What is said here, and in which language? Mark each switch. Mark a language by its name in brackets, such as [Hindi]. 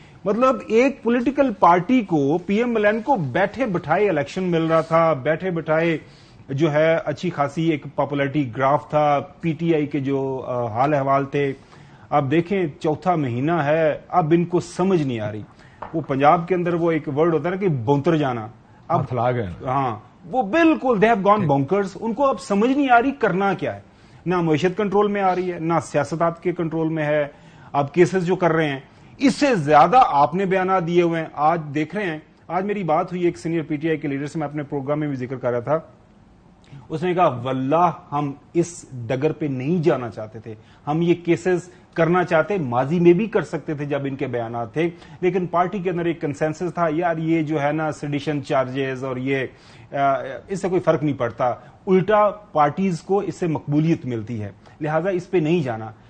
[Urdu] مطلب ایک political party کو پی ایم ایل این کو بیٹھے بٹھائے الیکشن مل رہا تھا، بیٹھے بٹھائے جو ہے اچھی خاصی ایک پاپولرٹی گراف تھا، پی ٹی آئی کے جو حال احوال تھے. اب دیکھیں چوتھا مہینہ ہے، اب ان کو سمجھ نہیں آ رہی. وہ پنجاب کے اندر وہ ایک ورڈ ہوتا ہے نا کہ بونتر جانا، اب [Punjabi] تھلا گئے. [Urdu] ہاں وہ بالکل [English] They have gone bonkers. [Urdu] ان کو اب سمجھ نہیں آ رہی کرنا کیا ہے. نہ معیشت کنٹرول میں آ رہی ہے، نہ سیاست آپ کے کنٹرول میں ہے. اب کیسز جو کر رہے ہیں اس سے زیادہ آپ نے بیانات دیے ہوئے ہیں. آج دیکھ رہے ہیں، آج میری بات ہوئی ایک سینئر پی ٹی آئی کے لیڈر سے، میں اپنے پروگرام میں بھی ذکر کر رہا تھا. اس نے کہا واللہ ہم اس ڈگر پہ نہیں جانا چاہتے تھے، ہم یہ کیسز کرنا چاہتے ماضی میں بھی کر سکتے تھے جب ان کے بیانات تھے، لیکن پارٹی کے اندر ایک کنسنسس تھا یار یہ جو ہے نا سیڈیشن چارجز اور یہ اس سے کوئی فرق نہیں پڑتا، الٹا پارٹیز کو اس سے مقبولیت ملتی ہے، لہذا اس پہ نہیں جانا.